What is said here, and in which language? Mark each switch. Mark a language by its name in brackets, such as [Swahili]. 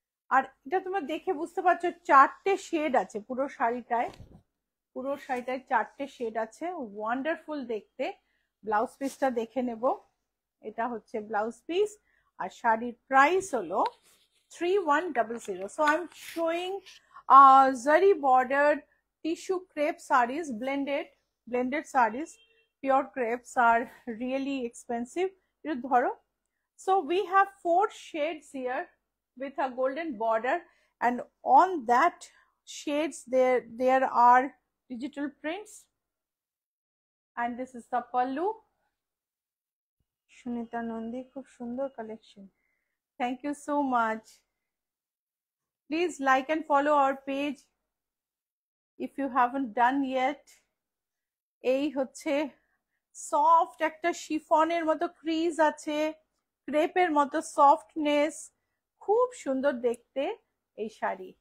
[Bangla] আর এটা তোমরা দেখে বুঝতে পারছো 4টে শেড আছে পুরো শাড়িটায় 4টে শেড আছে, ওয়ান্ডারফুল দেখতে। ব্লাউজ পিসটা দেখে নেব, এটা হচ্ছে ব্লাউজ পিস, আর শাড়ির প্রাইস হলো 3100। [English] So I'm showing zari bordered tissue crepe sarees, blended sarees. Pure crepes are really expensive. So we have 4 shades here with a golden border, and on that shades there are digital prints, and this is the pallu. [Bangla] Sunita Nandi, খুব সুন্দর collection. [English] Thank you so much. Please like and follow our page if you haven't done yet. [Bangla] এই হচ্ছে soft একটা শিফনের মতো crease আছে, ক্রেপের মতো softness, খুব সুন্দর দেখতে এই শাড়ি।